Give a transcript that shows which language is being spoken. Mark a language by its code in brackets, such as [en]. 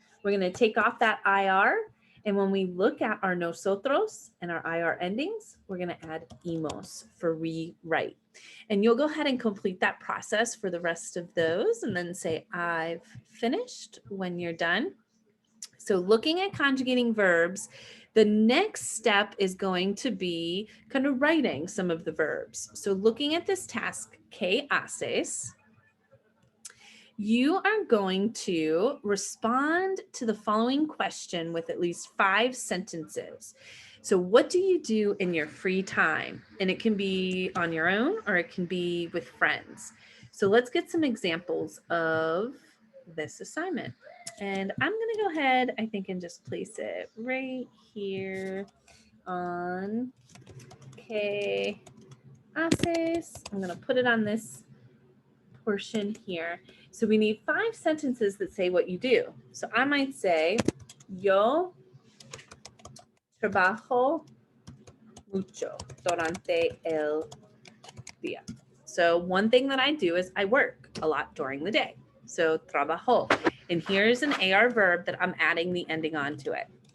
[en] We're going to take off that IR. And when we look at our nosotros and our IR endings, we're going to add imos for rewrite. And you'll go ahead and complete that process for the rest of those and then say, I've finished when you're done. So looking at conjugating verbs, the next step is going to be kind of writing some of the verbs. So looking at this task, [es] ¿qué haces? [en] You are going to respond to the following question with at least 5 sentences. So what do you do in your free time? And it can be on your own or it can be with friends. So let's get some examples of this assignment. And I'm going to go ahead, I think, and just place it right here on [es] ¿qué haces? [en] I'm going to put it on this portion here. So we need 5 sentences that say what you do. So I might say, [es] yo trabajo mucho durante el día. [en] So one thing that I do is I work a lot during the day. So trabajo. And here's an AR verb that I'm adding the ending onto it.